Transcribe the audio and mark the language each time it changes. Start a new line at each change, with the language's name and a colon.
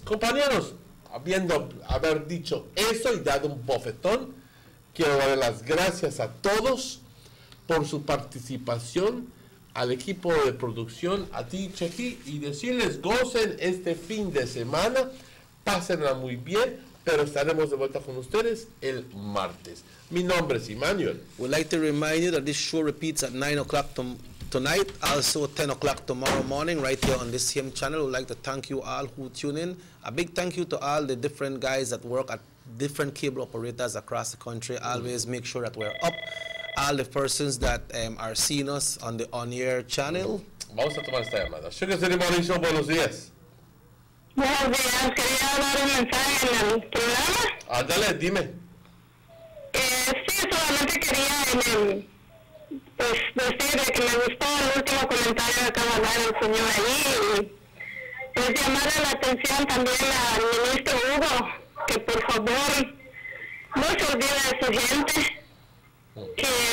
Spanish: Compañeros, haber dicho eso y dado un bofetón, quiero dar las gracias a todos por su participación, al equipo de producción, a ti, Chequi, y decirles gocen este fin de semana, pásenla muy bien, pero estaremos de vuelta con ustedes el martes. Mi nombre es Emmanuel.
English: We'd like to remind you that this show repeats at 9 o'clock tonight, also 10 o'clock tomorrow morning, right here on this same channel. We'd like to thank you all who tune in. A big thank you to all the different guys that work at different cable operators across the country. Always make sure that we're up. All the persons that are seeing us on the on-air channel.
Spanish: Vamos a tomar esta llamada. Sugar City Morning Show, buenos días. Buenos días, quería dar un mensaje en el programa. Ándale, dime. Sí, solamente quería pues decir que me gustó el último comentario que acaba de dar el señor ahí, y pues llamarle la atención también al ministro Hugo, que por favor no se olvide de su gente, que